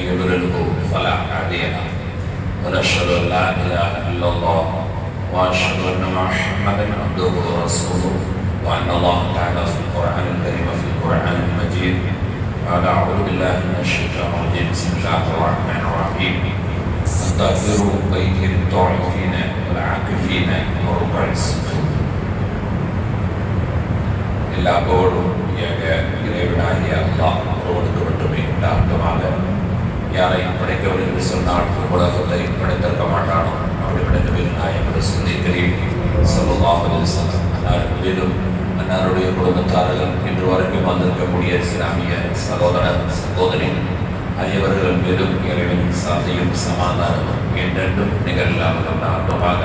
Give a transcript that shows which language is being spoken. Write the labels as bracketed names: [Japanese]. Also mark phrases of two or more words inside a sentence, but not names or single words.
[Arabic] يضلله فلا هادي له ونشهد أن لا إله إلا الله وأشهد أن محمدا عبده ورسوله وأن الله تعالى في القرآن الكريم وفي القرآن المجيد قال أعوذ بالله من الشيطان الرجيم بسم الله الرحمن الرحيم طهروا بيتي للطائفين والعاكفين وركع السجود [Tamil] எல்லா புகழும் இறைவனாகிய அல்லாஹ் ஒருவனுக்கு மட்டுமே உண்டாகட்டுமாக. யாரை படைக்கவில்லை என்று சொன்னால் உலகத்தை படைத்திருக்க மாட்டானோ அவரிடத்தில் நாயகர் சிந்திக்கிறேன் [Arabic] صلى الله عليه وسلم [Tamil] அன்னாரும் அன்னாருடைய குடும்பத்தார்கள் இன்று வரைக்கும் வந்திருக்கக்கூடிய இஸ்லாமிய சகோதர சகோதரி அனைவர்கள் மீதும் இறைவனின் சாந்தியும் சமாதானமும் என்றென்றும் நிகழாமல் உண்டாகட்டுமாக.